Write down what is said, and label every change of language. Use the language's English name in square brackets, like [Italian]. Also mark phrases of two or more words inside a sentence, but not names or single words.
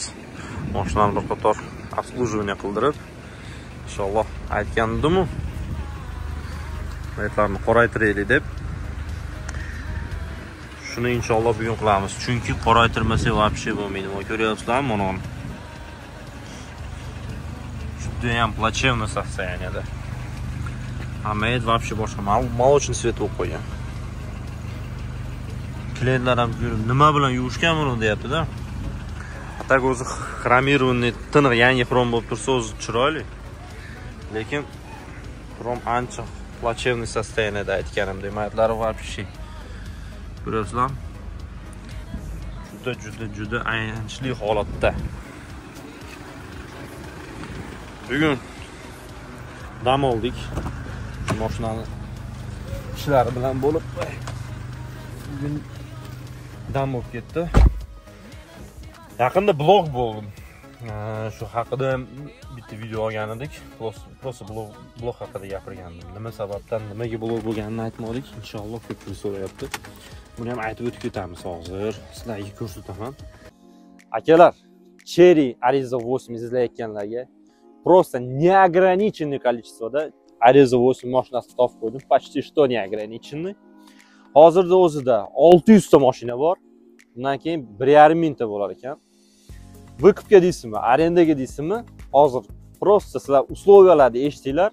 [Uzbek] Mashinani bir qator obslujivание qildirib, inshaalloh aytgandim-ku, laytlarni qoraytiraylik deb. Shuni inshaalloh bugun qilamiz. Chunki qoraytirmasak вообще bo'lmaydi. Mana ko'ryapsizlarmi buni? Juda ham [Russian] плачевное состояние-da. [Uzbek] Hammayat вообще boshqa [Russian] молочный свет [Uzbek] bo'lib qo'ygan. Klientlar ham nima bilan yuvishgan buni deyapti-da. Tak o'zi xromirованный tiniq yangi xrom bo'lib tursa o'zi chiroyli. Lekin xrom ancha [Russian] плачевный состояние- [Uzbek] da aytganimdek, mayatlari вообще. Ko'ryapsizlarmi? Juda ayanchli holatda. Bugun dam oldik. Mashinani ishlari bilan bo'lib, bugun dam olib ketdi. Yaqinda blog bo'ldim. Shu haqida ham bitta video olgan edik. Просто blog haqida gapirgandim. Nima sababdan, nimaga blog bo'lganini aytmoqdik. Inshaalloh ko'pchilik so'rayapti. Buni ham aytib o'tib ketamiz hozir. Sizlarga ko'rsataman. Akalar, Cherry Ariza 8 izlayotganlarga [Russian] просто неограниченное количествоda [Uzbek] Ariza 8 mashinasini topib qo'ydim. [Russian] Почти что неограниченный. [Uzbek] Hozirda o'zida 600 ta mashina bor. Bundan keyin 1,5 mingta bo'lar ekan. Vыкупga deysizmi, arendaga deysizmi? Hozir просто sizlar условияlarni eshitinglar.